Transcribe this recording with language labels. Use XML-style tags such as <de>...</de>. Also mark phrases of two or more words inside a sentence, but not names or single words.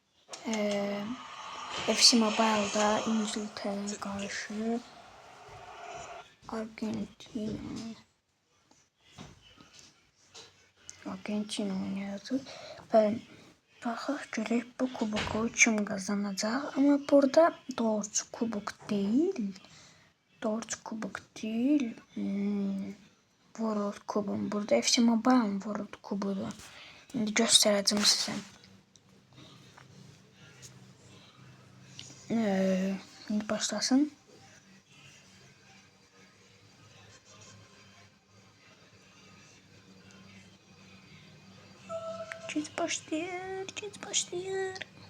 <az>FC Mobile'da İngiltərəyə qarşı Argentina oynayacağıq. Və baxaq görək bu kuboku kim qazanacaq. Amma burada doğrucu kubok deyil. World Kubun. Burada FC Mobile World Kubudur.</az> <tr>Şimdi göstereceğim size. Şimdi başlasın. Gez başlıyor.</tr>